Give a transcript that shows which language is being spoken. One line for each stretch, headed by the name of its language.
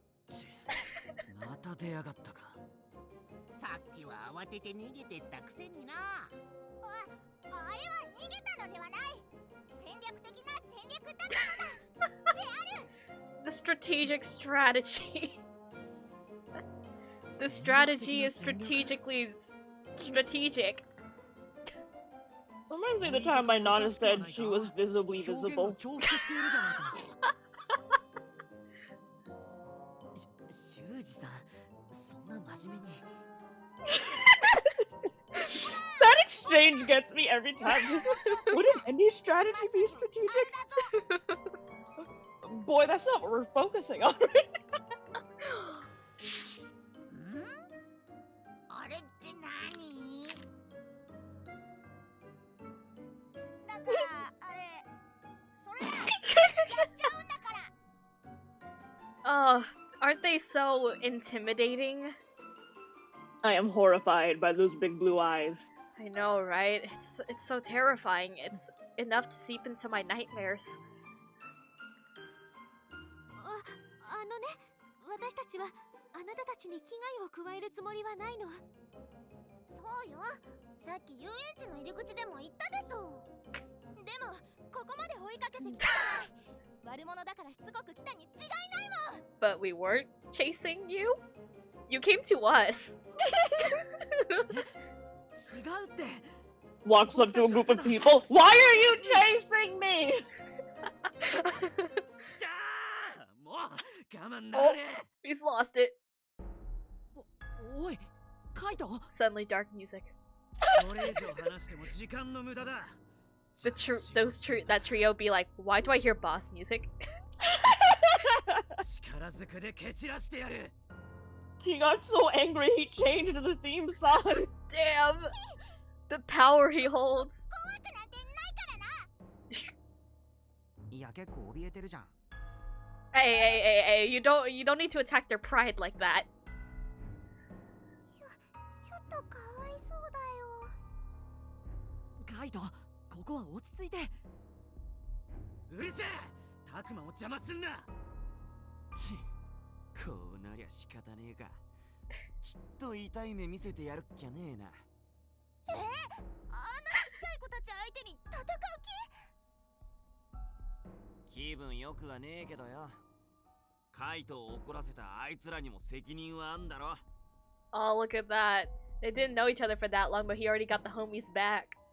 Japanese: ちまた出やがったか。さっきは慌てて逃げてったくせにな。あれは逃げたのではない。戦略的な戦略だったのだ。である。
English: The strategic strategy. The strategy is strategically strategic. Reminds me of the time my Nana said she was visibly
Japanese: 表現
English: visible.
Japanese: が重複しているじゃないか。修二さん、そんな真面目に。
English: That exchange gets me every time. Wouldn't any strategy be strategic? Boy, that's not what we're focusing on.
Japanese: あれって何？だからあれそれだ。やっちゃうんだから。
English: Oh, aren't they so intimidating? I am horrified by those big blue eyes. I know, right? It's so terrifying. It's enough to seep into my nightmares.
Japanese: あのね、私たちはあなたたちに危害を加えるつもりはないの。そうよ。さっき遊園地の入り口でも言ったでしょ。でもここまで追いかけてきたじゃない。悪者だからしつこく来たに違いないもん。
English: But we weren't chasing you? You came to us.
Japanese: 違うって。
English: Walks up to a group of people. Why are you chasing me?
Japanese: だーもう我慢ならね
English: He's lost it.
Japanese: おい、カイト
English: Suddenly dark music.
Japanese: これ以上話しても時間の無駄だ。
English: That trio be like, why do I hear boss music?
Japanese: 力ずくで蹴散らしてやる。
English: He got so angry he changed the theme song. Damn! The power he holds.
Japanese: 怖くなんてないからな。いや結構怯えてるじゃん。
English: Hey, you don't need to attack their pride like that.
Japanese: ちょっとかわいそうだよ。カイト、ここは落ち着いて。うるせえ、タクマを邪魔すんな。ち、こうなりゃ仕方ねえか。ちっと痛い目見せてやるっきゃねえな。あんなちっちゃい子たち相手に戦う気？気分よくはねえけどよ。カイトを怒らせたあいつらにも責任はあんだろ。
English: Oh, look at that. They didn't know each other for that long, but he already got the homies back.